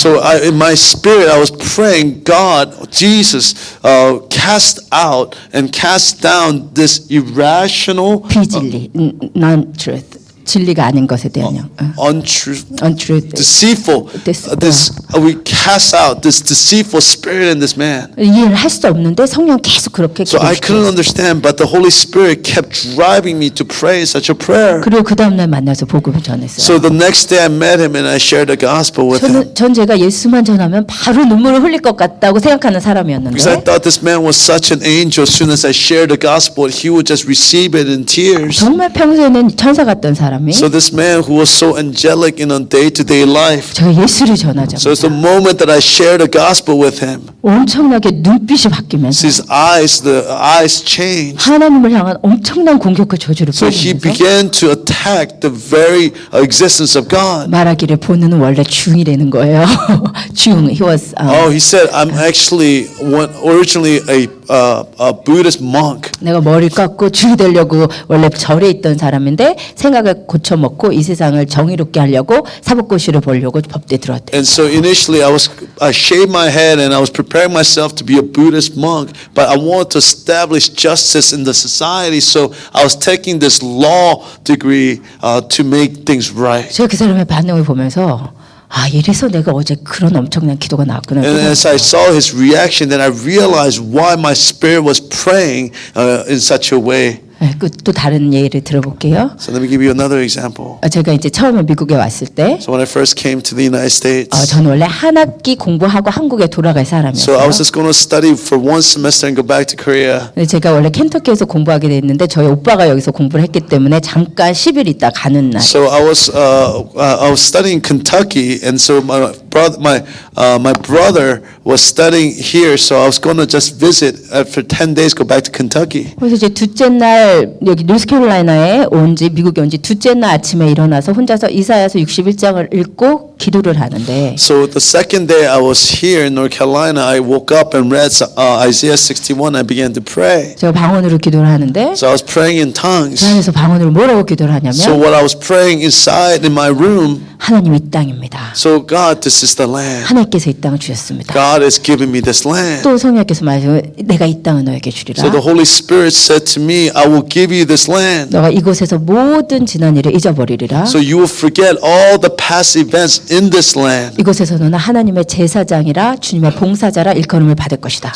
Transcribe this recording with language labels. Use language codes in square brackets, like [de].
[en] so in my spirit I was praying, God, Jesus, cast out and cast down this irrational, [ko] 비진리, non-truth, 진리가 아닌 것에 대한 영, [en] untruth, untruth, deceitful. We cast out this deceitful spirit in this man. [ko] 이해를 할 수 없는데 성령 계속 그렇게 [en] So I couldn't [ko] 기도시켜요. [en] understand, but the Holy Spirit kept driving me to pray such a prayer. [ko] 그리고 그 다음 날 만나서 복음을 전했어요. [en] So the next day I met him and I shared the gospel with him. [ko] 전 제가 예수만 전하면 바로 눈물을 흘릴 것 같다고 생각하는 [en] Because I [ko] 사람이었는데 [en] thought this man was such an angel. As soon as I shared the gospel, he would just receive it in tears. [ko] 정말 평소에는 천사 같던 사람이 [en] So this man who was so angelic in a day-to-day life. [ko] 저 예수를 [en] So it's [ko] 전하자마자 [en] the moment that I shared the gospel with him. [ko] 엄청나게 눈빛이 바뀌면서 [en] His the eyes changed. [ko] 하나님을 향한 엄청난 공격과 저주를 [en] So he [ko] 쏟으면서 [en] began to attack the very existence of God. [ko] 말하기를 본인은 원래 중이라는 거예요. [en] 중, he was Oh, he said, I'm actually originally a Buddhist monk. [ko] 내가 머리를 깎고 중이 되려고 원래 절에 있던 사람인데 생각을 고쳐먹고 이 세상을 정의롭게 하려고 사법고시를 보려고 법대에 들어왔대. [en] And so initially I shaved my head and I was preparing myself to be a Buddhist monk, but I wanted to establish justice in the society. So I was taking this law degree to make things right. [ko] 제가 그 사람의 반응을 보면서 아 이래서 내가 어제 그런 엄청난 기도가 나왔구나. [en] And as I saw his reaction, then I realized why my spirit was praying in such a way. [ko] 네, 또 다른 예를 들어볼게요. [en] So let me give you another example. [ko] 제가 이제 처음에 미국에 왔을 때 [en] So when I first came to the United States, [ko] 저는 원래 한 학기 공부하고 한국에 돌아갈 [en] so I [ko] 사람이었어요. [en] was just going to study for one semester and go back to Korea. [ko] 근데 제가 원래 켄터키에서 공부하게 됐는데 저희 오빠가 여기서 공부를 했기 때문에 잠깐 10일 있다 가는 날. [en] So I was studying Kentucky, and so my brother was studying here. So I was going to just visit for 10 days, go back to Kentucky. [ko] 그래서 이제 둘째 날 여기 노스캐롤라이나에 미국에 온 지 둘째 날 아침에 일어나서 혼자서 이사야서 61장을 읽고 기도를 하는데 [en] So the second day I was here in North Carolina, I woke up and read Isaiah 61. I began to pray. [ko] 제가 방언으로 기도를 하는데 [en] So I was praying in tongues. [ko] 그 안에서 방언으로 뭐라고 기도를 [en] So [ko] 하냐면 [en] what I was praying inside in my room, [ko] 하나님 이 땅입니다. [en] so God, this is the land. [ko] 하나님께서 이 땅을 주셨습니다. [en] God has given me this land. [ko] 또 성령께서 말하시고 내가 이 땅을 너에게 주리라. [en] So the Holy Spirit said to me, I will give you this land. [ko] 너가 이곳에서 모든 지난 일을 잊어버리리라. [en] So you will forget all the past events in this land. [ko] 이곳에서 너는 하나님의 제사장이라 주님의 봉사자라 일컬음을 받을 것이다.